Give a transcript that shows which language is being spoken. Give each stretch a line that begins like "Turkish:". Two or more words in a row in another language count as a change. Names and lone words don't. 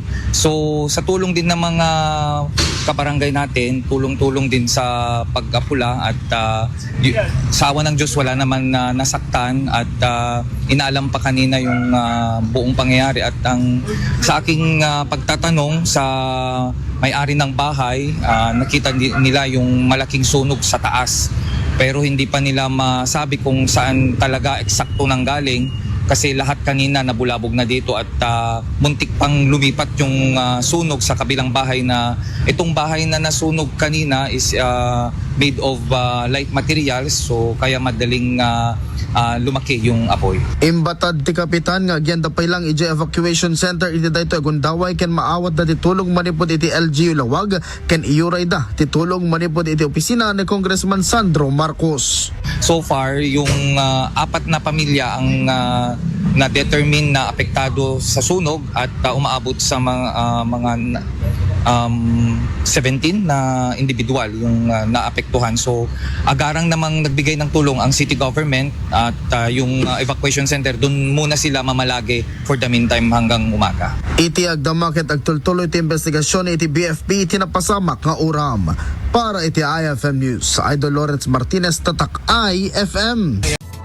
Filipino: So sa tulong din ng mga kabarangay natin, tulong-tulong din sa pag-apula at sa awa ng Diyos wala naman nasaktan at inaalam pa kanina yung buong pangyayari at sa aking pagtatanong sa may-ari ng bahay, nakita nila yung malaking sunog sa taas. Pero hindi pa nila masabi kung saan talaga eksakto nang galing kasi lahat kanina nabulabog na dito at muntik pang lumipat yung sunog sa kabilang bahay na itong bahay na nasunog kanina is
English: made of light materials
Filipino: so kaya madaling lumaki yung apoy.
Iloko: Imbatad ti Kapitan nga agyan dapay lang iti
English: evacuation center
Iloko: iti dayto agundaway ken maawat da titulong manipod iti LGU Lawag ken iuray da titulong manipod iti opisina ni Congressman Sandro Marcos.
English: So far
Filipino: yung 4 na pamilya ang na-determine na apektado sa sunog at umaabot sa mga 17 na individual yung naapektuhan. So agarang namang nagbigay ng tulong ang city government at yung
English: evacuation center
Filipino: doon muna sila mamalagi
English: for the meantime
Filipino: hanggang umaga.
Iloko: Iti agdamakit agtultuloy ti investigasyon iti BFP iti napasamak nga uram. Para iti IFM News, Idol Lawrence Martinez, Tatak IFM.